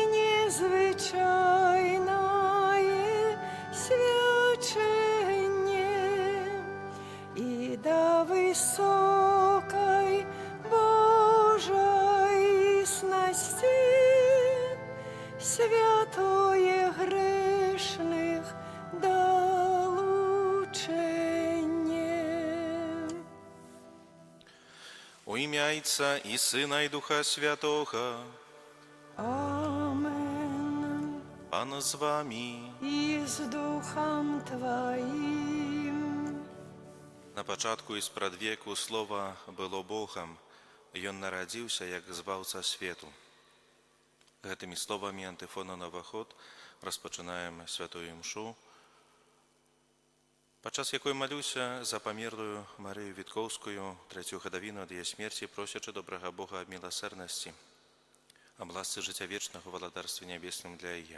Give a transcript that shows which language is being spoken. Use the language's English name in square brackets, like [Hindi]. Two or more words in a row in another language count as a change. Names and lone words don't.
[Belarusian] незвычайнае свячэнне, і да высокай Божай існасці святое грэшных [Ukrainian] У ім'я Отця і Сина, і Духа Святого. Амен. Пан з вами. І з Духом Твоїм. [Belarusian] На пачатку і спрадвеку Слова было Богом, Ён нарадзіўся як збаўца свету. Гэтымі словамі антыфона на ўваход распачынаем святую імшу, падчас якой малюся за памерлую Марыю Віткоўскую, трэцюю гадавіну ад яе смерці, просячы добрага Бога аб міласэрнасці, аб ласцы жыцця вечнага ў валадарстве нябесным для яе.